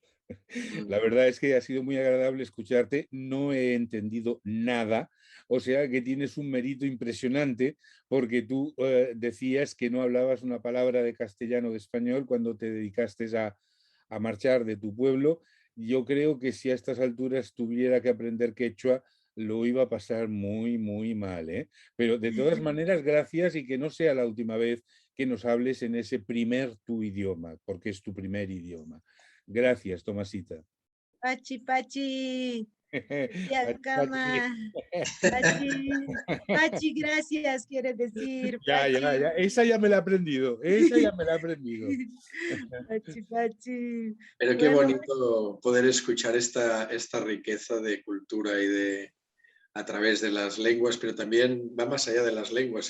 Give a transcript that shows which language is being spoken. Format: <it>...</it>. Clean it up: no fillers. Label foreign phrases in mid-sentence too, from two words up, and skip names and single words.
<es>La verdad es que ha sido muy agradable escucharte, no he entendido nada, o sea que tienes un mérito impresionante porque tú decías que no hablabas una palabra de castellano o de español cuando te dedicaste a marchar de tu pueblo. Yo creo que si a estas alturas tuviera que aprender quechua, lo iba a pasar muy, muy mal, ¿eh? Pero de todas maneras, gracias y que no sea la última vez que nos hables en ese primer tu idioma, porque es tu primer idioma. Gracias, Tomasita.</es> <qu>Pachi, Pachi, tía Pachi, pachi. cama, Pachi, Pachi,</qu> <es>gracias, quiere decir, Ya, ya, ya. Pachi. Esa ya me la he aprendido. Esa ya me la he aprendido.</es> <qu>Pachi, Pachi.</qu> <es>Pero qué Bueno, bonito poder escuchar esta riqueza de cultura a través de las lenguas, pero también va más allá de las lenguas.</es>